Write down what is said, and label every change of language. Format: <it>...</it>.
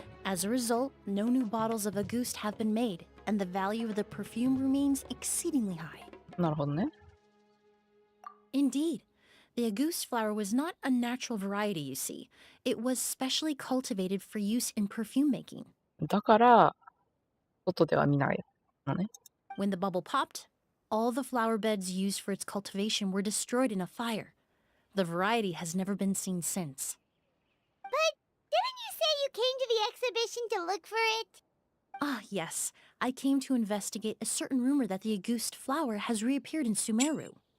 <en>As a result, no new bottles of Auguste have been made, and the value of the perfume remains exceedingly high.</en> <ja>なるほどね。</ja> <en>Indeed. The Auguste flower was not a natural variety, you see. It was specially cultivated for use in perfume making.</en> <ja>だから、外では見ないのね。</ja> <en>When the bubble popped, all the flower beds used for its cultivation were destroyed in a fire. The variety has never been seen since. But didn't you say you came to the exhibition to look for it? Ah, yes. I came to investigate a certain rumor that the Auguste flower has reappeared in Sumeru.</en>